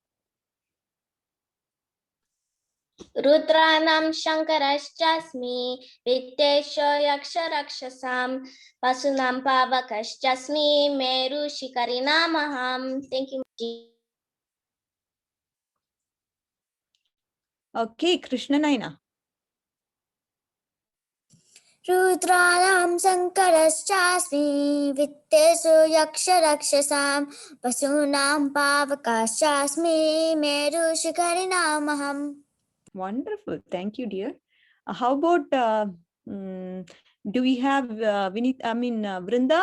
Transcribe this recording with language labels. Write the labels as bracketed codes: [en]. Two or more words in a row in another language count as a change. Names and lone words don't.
[sa] Rudranam Shankarashasmi Vittesho Yaksharakshasam Vasunam Pavakashasmi Meru Shikarinamaham. [en] Thank you. Okay, Krishna Naina. [sa] Rudranam Sankarashasmi Vittesu Yaksharakshasam Vasunam Pavakashasmi Meru Shikarinamaham. [en] Wonderful. Thank you, dear. How about, do we have Vrinda?